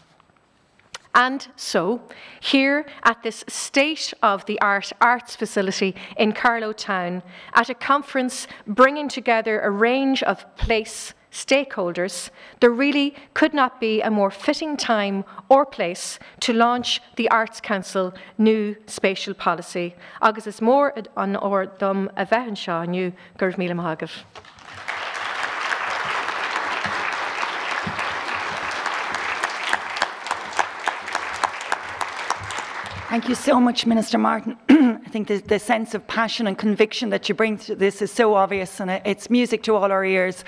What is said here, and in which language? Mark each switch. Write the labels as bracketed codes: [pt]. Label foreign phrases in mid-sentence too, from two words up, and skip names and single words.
[en] And so, here at this state-of-the-art arts facility in Carlow town, at a conference bringing together a range of place stakeholders, there really could not be a more fitting time or place to launch the Arts Council new spatial policy. [ga] Agus is mór an or dom a bheith anseo aniu gur míle maith agah. [en] Thank you so much, Minister Martin. I think the sense of passion and conviction that you bring to this is so obvious, and it's music to all our ears.